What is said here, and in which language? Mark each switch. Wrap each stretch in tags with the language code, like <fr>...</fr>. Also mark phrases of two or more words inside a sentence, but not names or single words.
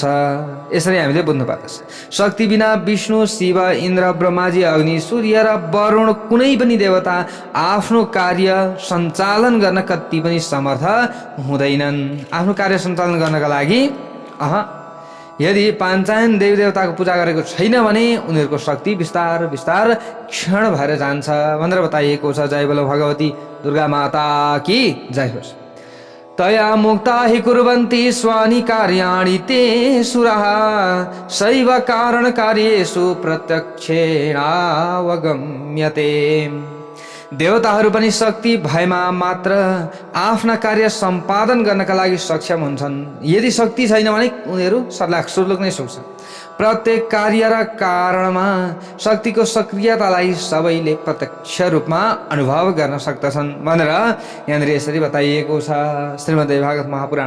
<ne>यसरी हामीले बुझ्नु पर्दछ। शक्ति बिना विष्णु, शिव, इन्द्र, ब्रह्माजी, अग्नि, सूर्य र वरुण कुनै पनि देवता आफ्नो कार्य सञ्चालन गर्न कति पनि समर्थ हुँदैनन्। आफ्नो कार्य सञ्चालन गर्नका लागि यदि पाञ्चायन देवी देवताको पूजा गरेको छैन भने उनीहरूको शक्ति बिस्तार बिस्तार क्षण भएर जान्छ भनेर बताइएको छ।</ne> <hi>जय बोलो भगवती दुर्गा माता की जय होस्।</hi> <sa>तया मुक्ता हि कुर्वन्ति स्वानि कार्याणि ते सुराः शैव कारण कार्येषु प्रत्यक्षेणावगम्यते।</sa> <ne>देवताहरू पनि शक्ति भएमा मात्र आफ्ना कार्य सम्पादन गर्नका लागि सक्षम हुन्छन्। यदि शक्ति छैन भने उनीहरू सर्लाख सुर्लुक नै सुक्छन्। प्रत्येक कार्य र कारणमा शक्तिको सक्रियतालाई सबैले प्रत्यक्ष रूपमा अनुभव गर्न सक्दछन् भनेर यहाँनिर यसरी बताइएको छ श्रीमद्देवी भागवत महापुराण।</ne>